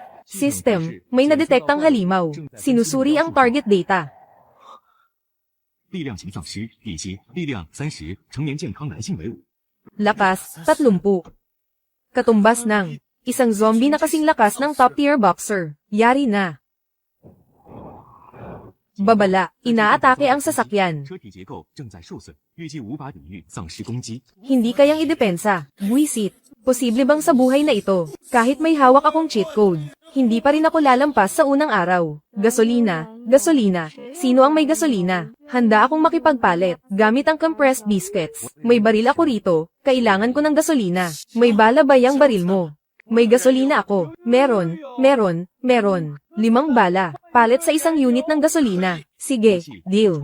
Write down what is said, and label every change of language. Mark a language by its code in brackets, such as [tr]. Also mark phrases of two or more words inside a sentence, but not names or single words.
[tl] System, may nadetektang halimaw. Sinusuri ang target data. [zh] 力量型丧尸，一阶，力量30，成年健康男性为伍。 [tl] Lakas, 30. Katumbas ng isang zombie na kasing lakas ng [en] top-tier boxer. [tl] Yari na. Babala, inaatake ang sasakyan. [zh] 车体结构正在受损，预计无法抵御丧尸攻击。 [tl] Hindi kayang idepensa. Buwisit. Posible bang sa buhay na ito, kahit may hawak akong cheat code, hindi pa rin ako lalampas sa unang araw? Gasolina, gasolina. Sino ang may gasolina? Handa akong makipagpalit, gamit ang [en] compressed biscuits. [tl] May baril ako rito, kailangan ko ng gasolina. May bala ba yang baril mo? May gasolina ako. Meron, meron, meron. 5 bala. Palit sa isang unit ng gasolina. Sige, deal.